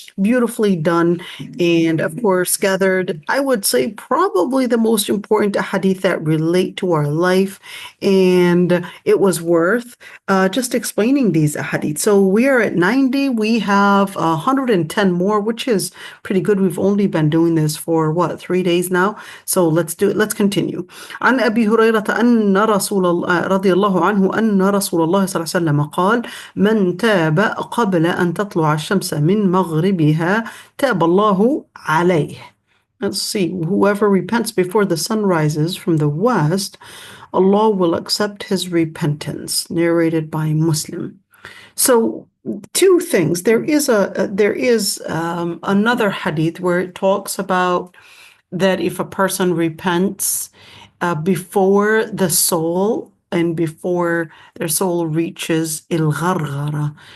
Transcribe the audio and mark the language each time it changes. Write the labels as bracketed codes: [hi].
[en] Beautifully done, and of course, gathered, I would say, probably the most important ahadith that relate to our life, and it was worth just explaining these ahadith. So we are at 90. We have 110 more, which is pretty good. We've only been doing this for what, 3 days now? So let's do it. Let's continue. [ar] عن أبي هريرة أن رسول الله رضي الله عنه أن رسول الله صلى الله عليه وسلم قال: من تاب قبل أن تطلع الشمس من مغربها تاب الله عليه. [en] Let's see. Whoever repents before the sun rises from the west, Allah will accept his repentance. Narrated by Muslim. So two things. There is another hadith where it talks about that if a person repents before the soul and before their soul reaches il-gharghara.